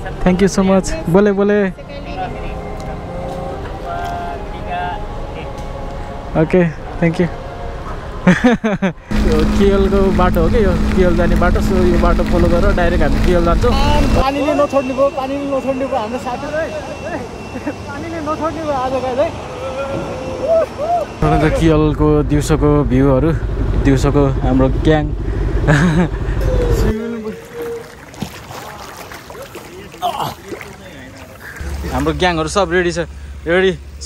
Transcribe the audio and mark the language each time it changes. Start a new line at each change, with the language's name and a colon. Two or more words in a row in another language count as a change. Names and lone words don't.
English: thank you so much
Nepali: बोले बोले
English: okay thank you
Nepali: केएल को बाटो हो कि यो केएल जाने बाटो सो यो बाटो फलो गरेर डाइरेक्ट हामी केएल जान्छौँ पानीले नछोड्ने भयो हाम्रो साथीहरु पानीले नछोड्ने भयो आज गाइस है केएलको दिउँसोको भ्यूहरु दिउँसोको हाम्रो ग्याङ हाम्रो ग्याङहरु सब रेडी छ रेडी सो